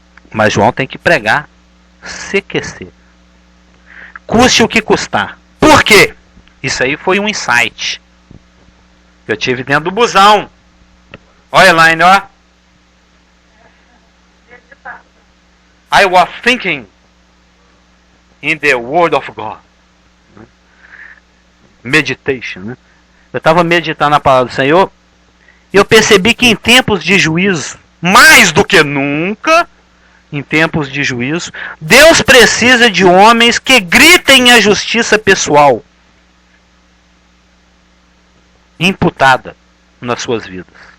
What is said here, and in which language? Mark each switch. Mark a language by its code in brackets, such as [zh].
[pt] Mas João tem que pregar. Se aquecer. Custe o que custar. Por quê? Isso aí foi um insight que eu tive dentro do busão. Olha, Elaine, ó. [en] I was thinking in the word of God. [pt] Meditation, né? Eu estava meditando na palavra do Senhor e eu percebi que em tempos de juízo, mais do que nunca, em tempos de juízo, Deus precisa de homens que gritem a justiça pessoal imputada nas suas vidas.